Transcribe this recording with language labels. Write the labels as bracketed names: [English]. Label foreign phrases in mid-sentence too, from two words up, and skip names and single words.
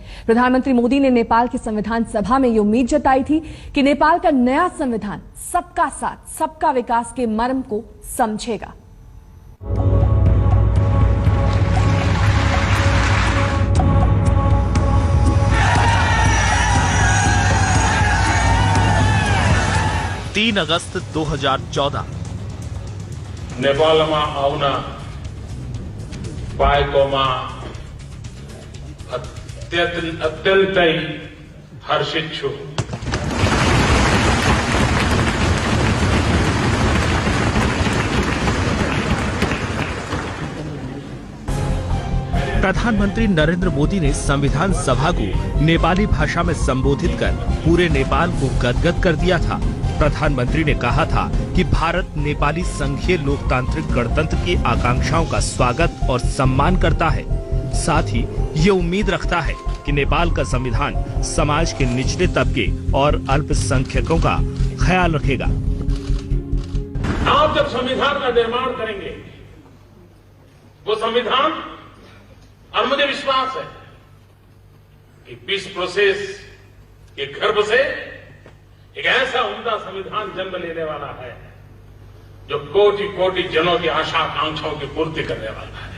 [Hindi] प्रधानमंत्री मोदी ने नेपाल की संविधान सभा में ये उम्मीद जताई थी कि नेपाल का नया संविधान सबका साथ, सबका विकास के मर्म को समझेगा। अगस्त 2014 [Nepali] नेपालमा आउन पाएकोमा अत्यन्तै हर्षित छु। [Hindi] प्रधानमंत्री नरेंद्र मोदी ने संविधान सभा को नेपाली भाषा में संबोधित कर पूरे नेपाल को गदगद कर दिया था। प्रधानमंत्री ने कहा था कि भारत नेपाली संघीय लोकतांत्रिक गणतंत्र की आकांक्षाओं का स्वागत और सम्मान करता है। साथ ही ये उम्मीद रखता है कि नेपाल का संविधान समाज के निचले तबके और अल्पसंख्यकों का ख्याल रखेगा। आप जब संविधान का निर्माण करेंगे, वो संविधान, और मुझे विश्वास है कि [English] peace process [Hindi] के गर्भ से एक ऐसा उम्दा संविधान जन्म लेने वाला है जो कोटि कोटि जनों की आशा आकांक्षाओं की पूर्ति करने वाला है।